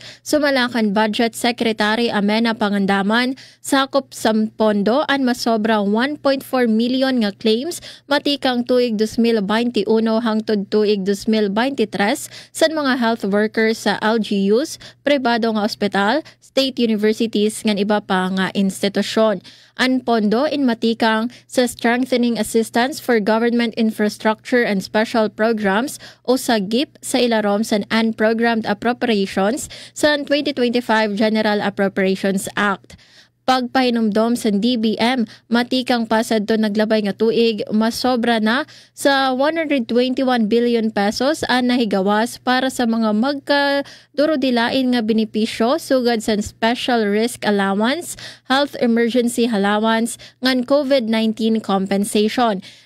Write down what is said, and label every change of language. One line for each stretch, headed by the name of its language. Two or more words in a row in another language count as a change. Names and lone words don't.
Waray: Sumalakan Budget Secretary Amena Pangandaman, sakop sa pondo ang masobra 1.4 million nga claims matikang tuig 2021 hangtod tuig 2023 sa mga
English: health workers
Waray: sa LGU, pribado nga ospital, state universities ngan iba pa nga institusyon. Ang pondo in matikang sa Strengthening Assistance for Government Infrastructure and Special Programs o sa GIP sa ilarom sa Unprogrammed Appropriations sa 2025 General Appropriations Act. Pagpahinumdom sa DBM, matikang pasad to naglabay nga tuig, masobra na sa 121 billion pesos ang nahigawas para sa mga magkadurudilain nga benepisyo sugad sa Special Risk Allowance, Health Emergency Allowance, ngan COVID-19 compensation.